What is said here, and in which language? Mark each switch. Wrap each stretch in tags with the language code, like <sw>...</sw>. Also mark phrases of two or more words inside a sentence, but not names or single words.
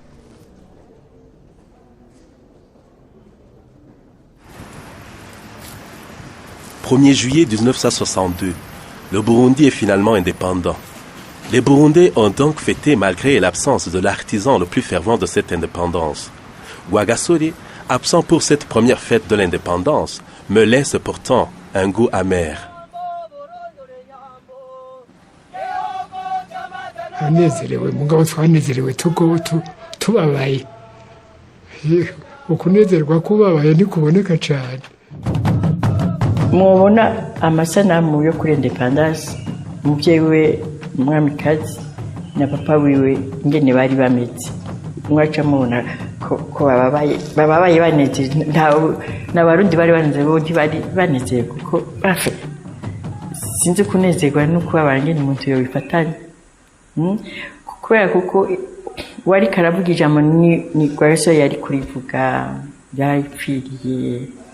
<fr>« 1er juillet 1962, le Burundi est finalement indépendant. Les Burundais ont donc fêté malgré l'absence de l'artisan le plus fervent de cette indépendance. Rwagasore, absent pour cette première fête de l'indépendance, me laisse pourtant un goût amer.</fr> <rn>Anezerewe mugabo twanezerewe tubabaye ukunezerwa kubabaye nikuboneka cyane. Mubona amasanamu yo kuri independence umuvyeyi we umwamikazi na papa wiwe ngene bari bameze mwaca mubona ko bababaye banezerewe n'abarundi bari banezerewe bo ntibari banezerewe kuko bafe sinzi kunezerwa no kubabara ngene umuntu yobifatanya kubera kuko wari karavuga ijambo ni Rwagasore yari kurivuga yarayipfiriye.</rn>